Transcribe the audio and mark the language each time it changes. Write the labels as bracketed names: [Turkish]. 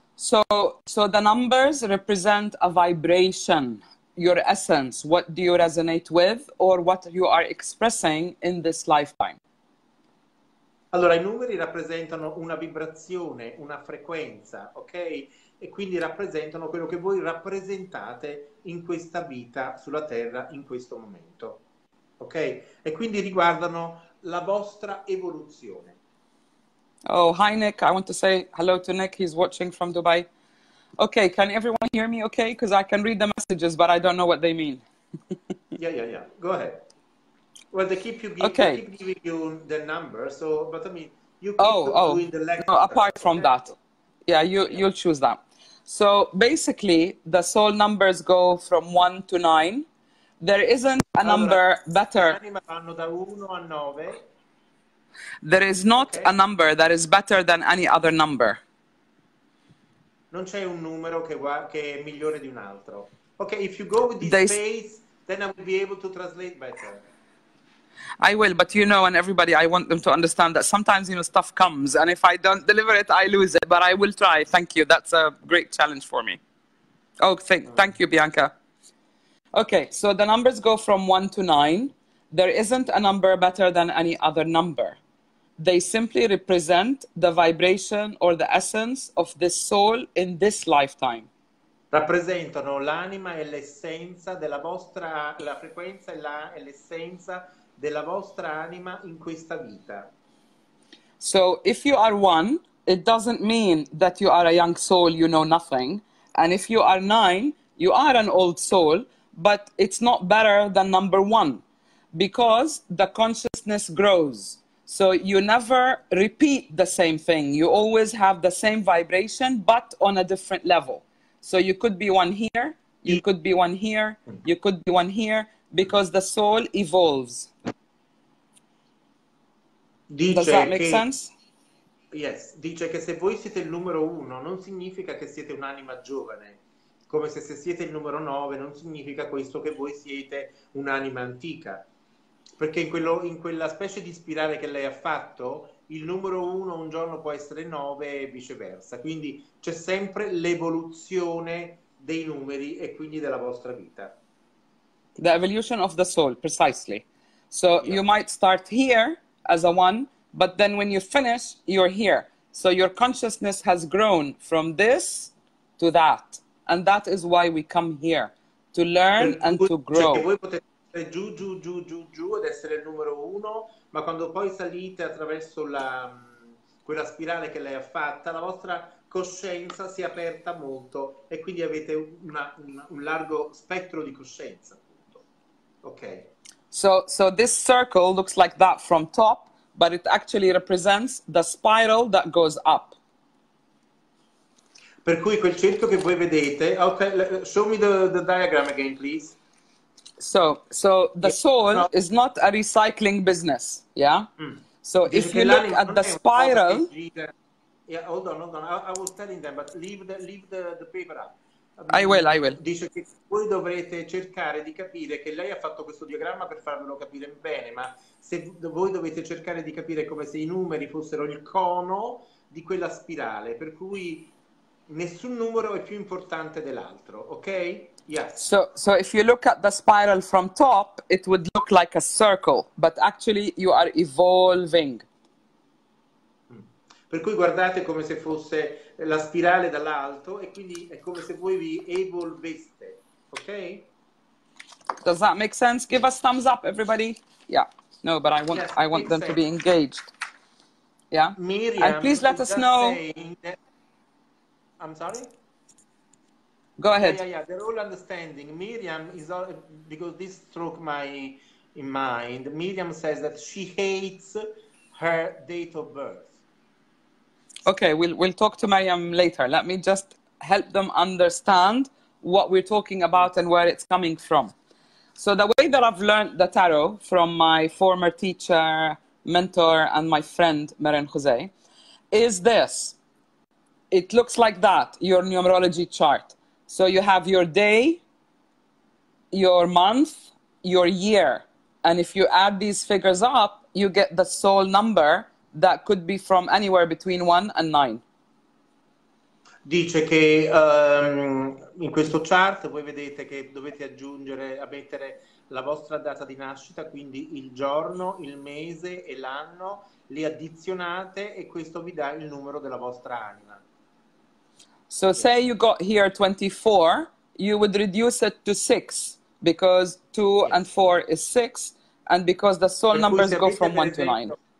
[English] So the numbers represent a vibration, your essence, what do you resonate with or what you are expressing in this lifetime. [Italian] Allora, i numeri rappresentano una vibrazione, una frequenza, ok? E quindi rappresentano quello che voi rappresentate in questa vita sulla Terra in questo momento, ok? E quindi riguardano la vostra evoluzione. [English] Oh, hi Nick. I want to say hello to Nick. He's watching from Dubai. Okay, can everyone hear me okay? Because I can read the messages, but I don't know what they mean. Yeah. Go ahead. Well, they keep giving you the number, so, but I mean, you keep doing the lecture. No, apart from that. Yeah, you'll choose that. So basically, the soul numbers go from 1 to 9. There isn't a number better. [Italian] Vanno da 1 a 9. [English] There is not a number that is better than any other number. [Italian] Non c'è un numero che è migliore di un altro. [English] Okay, if you go with this space, then I will be able to translate better. I will, but you know, and everybody, I want them to understand that sometimes, you know, stuff comes, and if I don't deliver it, I lose it, but I will try. Thank you. That's a great challenge for me. Oh, thank you, Bianca. Okay, so the numbers go from 1 to 9. There isn't a number better than any other number. They simply represent the vibration or the essence of this soul in this lifetime. [Italian] Rappresentano l'anima e l'essenza della vostra, la frequenza e l'essenza della vostra anima in questa vita. [English] So if you are 1, it doesn't mean that you are a young soul, you know nothing. And if you are 9, you are an old soul, but it's not better than number 1 because the consciousness grows. So you never repeat the same thing. You always have the same vibration, but on a different level. So you could be 1 here, you could be 1 here, you could be 1 here, because the soul evolves. Does that make sense? [Italian] Yes, dice che se voi siete il numero 1 non significa che siete un'anima giovane, come se siete il numero 9 non significa questo che voi siete un'anima antica. Perché in quella specie di spirale che lei ha fatto, il numero 1 un giorno può essere 9 e viceversa. Quindi c'è sempre l'evoluzione dei numeri e quindi della vostra vita. [English] The evolution of the soul, precisely. So you might start here as a 1, but then when you finish, you're here. So your consciousness has grown from this to that. And that is why we come here, to learn and to grow. [Italian] Cioè, voi potete giù ed essere il numero 1, ma quando poi salite attraverso quella spirale che lei ha fatta, la vostra coscienza si è aperta molto e quindi avete un largo spettro di coscienza, appunto. Ok. [English] So this circle looks like that from top, but it actually represents the spiral that goes up. [Italian] Per cui quel cerchio che voi vedete, ok, [English] show me the diagram again, please. So the soul is not a recycling business, yeah? So [Italian] Dice [English] if [Italian] che [English] you look [Italian] l'anima [English] at [Italian] non [English] the [Italian] è una cosa che [English] spiral, [Italian] gira. [English] Yeah, hold on. I was telling them, but leave the paper up. I will. [Italian] Dice che voi dovrete cercare di capire che lei ha fatto questo diagramma per farvelo capire bene, ma se voi dovete cercare di capire come se i numeri fossero il cono di quella spirale, per cui nessun numero è più importante dell'altro, ok? [English] Yes. So if you look at the spiral from top, it would look like a circle, but actually you are evolving. [Italian] Per cui guardate come se fosse la spirale dall'alto e quindi è come se voi vi evolveste, ok? [English] Does that make sense? Give us thumbs up, everybody. Yeah. No, but Yes, I want them to be engaged. Yeah. Miriam, and please let us know. That, I'm sorry? Go ahead. Yeah. They're all understanding. Miriam is all, because this struck my in mind. Miriam says that she hates her date of birth. Okay, we'll talk to Mariam later. Let me just help them understand what we're talking about and where it's coming from. So the way that I've learned the tarot from my former teacher, mentor, and my friend, Meren Jose, is this. It looks like that, your numerology chart. So you have your day, your month, your year. And if you add these figures up, you get the soul number that could be from anywhere between 1 and 9. [Italian] Dice che in questo chart voi vedete che dovete aggiungere, mettere la vostra data di nascita, quindi il giorno, il mese e l'anno, li addizionate e questo vi dà il numero della vostra anima. [English] So say you got here 24, you would reduce it to 6 because 2 and 4 is 6 and because the soul numbers go from 1 to 9.